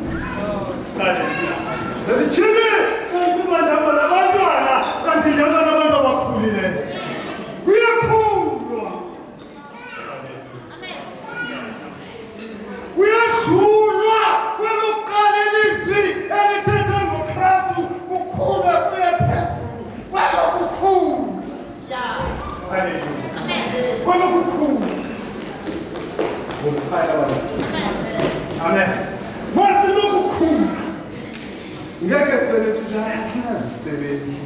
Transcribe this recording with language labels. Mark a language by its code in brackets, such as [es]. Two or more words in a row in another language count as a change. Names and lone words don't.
[xh] Ndithini ukuba ndihamba nabantwana kanti ndihamba nabantu abakhulileyo. Kuyakhulwa. Kuyadlulwa kwelokuqala ilizwi elithetha ngoKristu kukhulu efike phezulu. Kwelokukhulu. Kwelokukhulu. Amen. Masinokukhulu. Ngeke sibelethu la asinazisebenzi.